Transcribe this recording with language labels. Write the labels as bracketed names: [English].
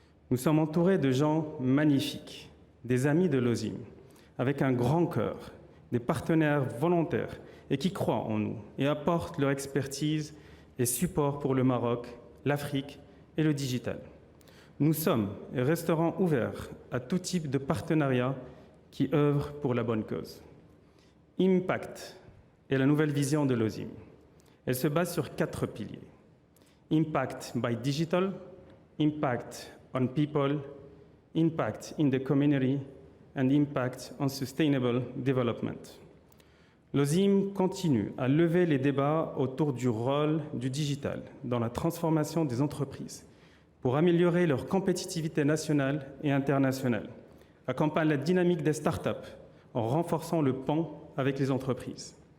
[French] Nous sommes entourés de gens magnifiques, des amis de l'OSIM, avec un grand cœur, des partenaires volontaires et qui croient en nous et apportent leur expertise et support pour le Maroc, l'Afrique et le digital. Nous sommes et resterons ouverts à tout type de partenariat qui œuvrent pour la bonne cause. Impact est la nouvelle vision de l'OSIM. Elle se base sur 4 piliers. [English] Impact by digital, impact on people, impact in the community, and impact on sustainable development. [French] L'OSIM continue à lever les débats autour du rôle du digital dans la transformation des entreprises pour améliorer leur compétitivité nationale et internationale, accompagne la dynamique des startups en renforçant le pont avec les entreprises.